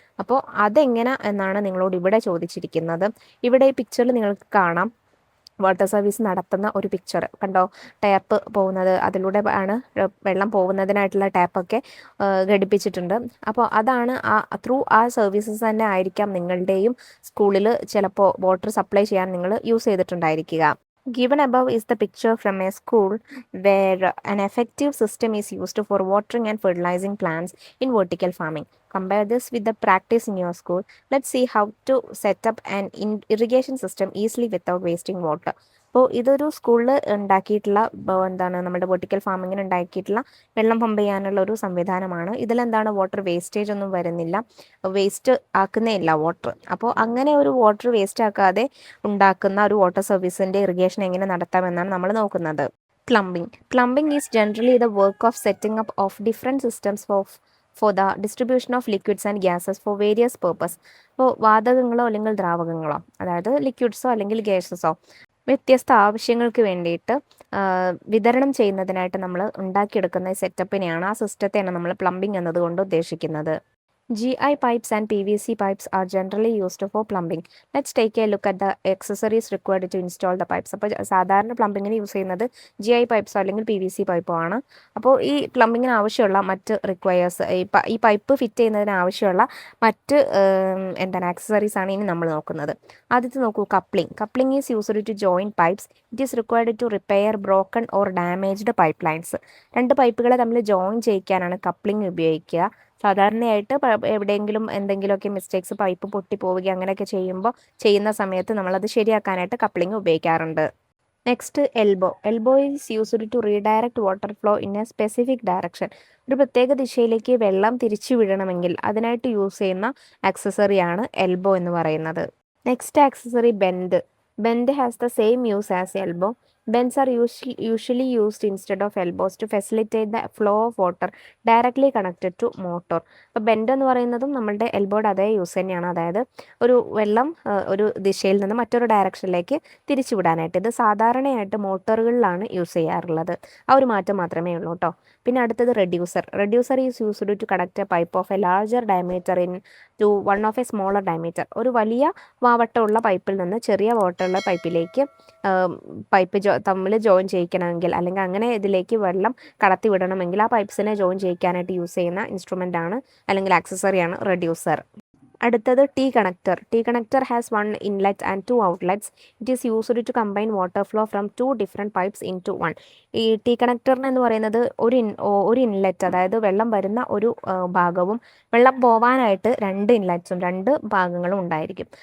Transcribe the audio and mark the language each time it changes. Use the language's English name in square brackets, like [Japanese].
[Malayalam] അപ്പോൾ അതെങ്ങനെ എന്നാണ് നിങ്ങളോട് ഇവിടെ ചോദിച്ചിരിക്കുന്നത്. ഇവിടെ ഈ പിക്ചറിൽ നിങ്ങൾക്ക് കാണാം വാട്ടർ സർവീസ് നടത്തുന്ന ഒരു പിക്ചർ കണ്ടോ. ടാപ്പ് പോകുന്നത്, അതിലൂടെ ആണ് വെള്ളം പോകുന്നതിനായിട്ടുള്ള ടാപ്പൊക്കെ ഘടിപ്പിച്ചിട്ടുണ്ട്. അപ്പോൾ അതാണ് ത്രൂ ആ സർവീസസ് തന്നെ ആയിരിക്കാം നിങ്ങളുടെയും സ്കൂളിൽ ചിലപ്പോൾ വാട്ടർ സപ്ലൈ ചെയ്യാൻ നിങ്ങൾ use ചെയ്തിട്ടുണ്ടായിരിക്കുക. [English] Given above is the picture from a school where an effective system is used for watering and fertilizing plants in vertical farming. Compare this with the practice in your school. Let's see how to set up an irrigation system easily without wasting water. [Malayalam] അപ്പോൾ ഇതൊരു സ്കൂളിൽ ഉണ്ടാക്കിയിട്ടുള്ള എന്താണ് നമ്മുടെ vertical ഫാമിങ്ങിന് ഉണ്ടാക്കിയിട്ടുള്ള വെള്ളം pump ചെയ്യാനുള്ള ഒരു സംവിധാനമാണ്. ഇതിലെന്താണ് വാട്ടർ വേസ്റ്റേജ് ഒന്നും വരുന്നില്ല, വേസ്റ്റ് ആക്കുന്നേ ഇല്ല വാട്ടർ. അപ്പോൾ അങ്ങനെ ഒരു വാട്ടർ വേസ്റ്റ് ആക്കാതെ ഉണ്ടാക്കുന്ന ഒരു വാട്ടർ സർവീസിൻ്റെ ഇറിഗേഷൻ എങ്ങനെ നടത്താമെന്നാണ് നമ്മൾ നോക്കുന്നത്. [English] Plumbing is generally the work of setting up of different systems for the distribution of liquids and gases for various purpose. [Malayalam] അപ്പോൾ വാതകങ്ങളോ അല്ലെങ്കിൽ ദ്രാവകങ്ങളോ, അതായത് ലിക്വിഡ്സോ അല്ലെങ്കിൽ ഗ്യാസസോ വ്യത്യസ്ത ആവശ്യങ്ങൾക്ക് വേണ്ടിയിട്ട് വിതരണം ചെയ്യുന്നതിനായിട്ട് നമ്മൾ ഉണ്ടാക്കിയെടുക്കുന്ന സെറ്റപ്പിനെയാണ്, ആ സിസ്റ്റത്തെയാണ് നമ്മൾ പ്ലംബിംഗ് എന്നതുകൊണ്ട് ഉദ്ദേശിക്കുന്നത്. [English] GI pipes and PVC pipes are generally used for plumbing. Let's take a look at the accessories required to install the pipes. [Malayalam] അപ്പോൾ സാധാരണ പ്ലംബിങ്ങിന് യൂസ് ചെയ്യുന്നത് GI പൈപ്പ്സോ അല്ലെങ്കിൽ PVC പൈപ്പോ ആണ്. അപ്പോൾ ഈ പ്ലംബിങ്ങിന് ആവശ്യമുള്ള മറ്റ് റിക്വയേഴ്സ്, ഈ പൈപ്പ് ഫിറ്റ് ചെയ്യുന്നതിന് ആവശ്യമുള്ള മറ്റ് ആക്സസറീസ് ആണ് ഇനി നമ്മൾ നോക്കുന്നത്. ആദ്യത്തെ നോക്കൂ, [English] Coupling is used to join pipes. It is required to repair broken or damaged pipe lines. [Malayalam] രണ്ട് പൈപ്പുകളെ തമ്മിൽ ജോയിൻ ചെയ്യിക്കാനാണ് കപ്ലിംഗ് ഉപയോഗിക്കുക. സാധാരണയായിട്ട് എവിടെയെങ്കിലും എന്തെങ്കിലുമൊക്കെ മിസ്റ്റേക്സ്, പൈപ്പ് പൊട്ടിപ്പോവുക അങ്ങനെയൊക്കെ ചെയ്യുന്ന സമയത്ത് നമ്മളത് ശരിയാക്കാനായിട്ട് കപ്ലിംഗ് ഉപയോഗിക്കാറുണ്ട്. [English] Next, elbow is used to redirect water flow in a specific direction. [Malayalam] ഒരു പ്രത്യേക ദിശയിലേക്ക് വെള്ളം തിരിച്ചു വിടണമെങ്കിൽ അതിനായിട്ട് യൂസ് ചെയ്യുന്ന ആക്സസറിയാണ് എൽബോ എന്ന് പറയുന്നത്. [English] Next accessory, bend has the same use as elbow. Bends are usually used instead of elbows to facilitate the flow of water directly connected to motor. [Malayalam] അപ്പോൾ ബെൻഡ് എന്ന് പറയുന്നതും നമ്മളുടെ എൽബോയുടെ അതേ യൂസ് തന്നെയാണ്, അതായത് ഒരു വെള്ളം ഒരു ദിശയിൽ നിന്ന് മറ്റൊരു ഡയറക്ഷനിലേക്ക് തിരിച്ചു വിടാനായിട്ട്. ഇത് സാധാരണയായിട്ട് മോട്ടോറുകളിലാണ് യൂസ് ചെയ്യാറുള്ളത്. ആ ഒരു മാറ്റം മാത്രമേ ഉള്ളൂ കേട്ടോ. പിന്നെ അടുത്തത് [English] Reducer is used to connect a pipe of a larger diameter into one of a smaller diameter. [Malayalam] ഒരു വലിയ വാവട്ടമുള്ള പൈപ്പിൽ നിന്ന് ചെറിയ വാട്ടമുള്ള പൈപ്പിലേക്ക് പൈപ്പ് തമ്മിൽ ജോയിൻ ചെയ്യിക്കണമെങ്കിൽ, അല്ലെങ്കിൽ അങ്ങനെ ഇതിലേക്ക് വെള്ളം കടത്തി വിടണമെങ്കിൽ ആ പൈപ്പ്സിനെ ജോയിൻ ചെയ്യിക്കാനായിട്ട് യൂസ് ചെയ്യുന്ന ഇൻസ്ട്രുമെൻ്റ് ആണ് അല്ലെങ്കിൽ ആക്സസറിയാണ് റെഡ്യൂസർ. അടുത്തത് [English] T connector has one inlet and two outlets. It is used to combine water flow from two different pipes into one. [Malayalam] ഈ T connector എന്ന് പറയുന്നത് ഒരു ഇൻലെറ്റ്, അതായത് വെള്ളം വരുന്ന ഒരു ഭാഗവും വെള്ളം പോവാനായിട്ട് രണ്ട് ഇൻലെറ്റ്സും രണ്ട് ഭാഗങ്ങളും ഉണ്ടായിരിക്കും.